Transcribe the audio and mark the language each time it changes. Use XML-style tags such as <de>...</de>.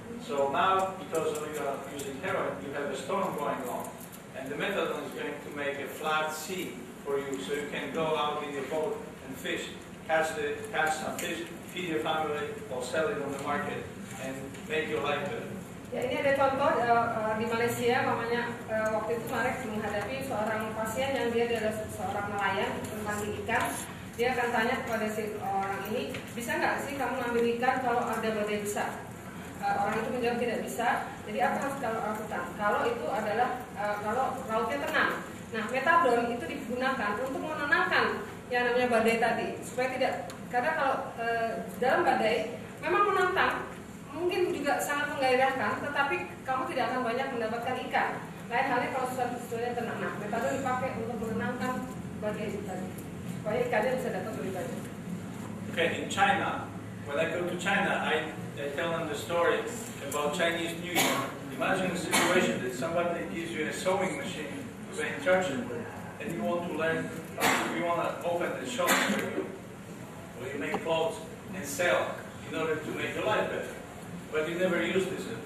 <en>So now, because you are using heroin, you have a storm going on, and the methadone is going to make a flat sea for you, so you can go out in your boat and fish, catch some fish, feed your family, or sell it on the market, and make your life better.</en> <id>Ya, ini ada contoh di Malaysia, mamanya waktu itu Marek menghadapi seorang pasien yang dia adalah seorang nelayan tentang ikan. Dia akan tanya kepada si orang ini, bisa nggak sih kamu ngambil ikan kalau ada badai besar? Orang itu menjawab tidak bisa. Jadi apa harus kalau lakukan? Kalau itu adalah kalau lautnya tenang. Nah, metadon itu digunakan untuk menenangkan yang namanya badai tadi, supaya tidak, karena kalau dalam badai memang menantang, mungkin juga sangat menggairahkan, tetapi kamu tidak akan banyak mendapatkan ikan. Lain halnya kalau sesuatunya tenang. Nah, metadon dipakai untuk menenangkan badai itu tadi, supaya ikannya bisa dapat lebih banyak.</id> <en>Okay, in China, when I go to China, I tell them the story about Chinese New Year. Imagine a situation that somebody gives you a sewing machine with an instruction, and you want to learn, you want to open the shop where you make clothes and sell in order to make your life better. But you never use this.</en>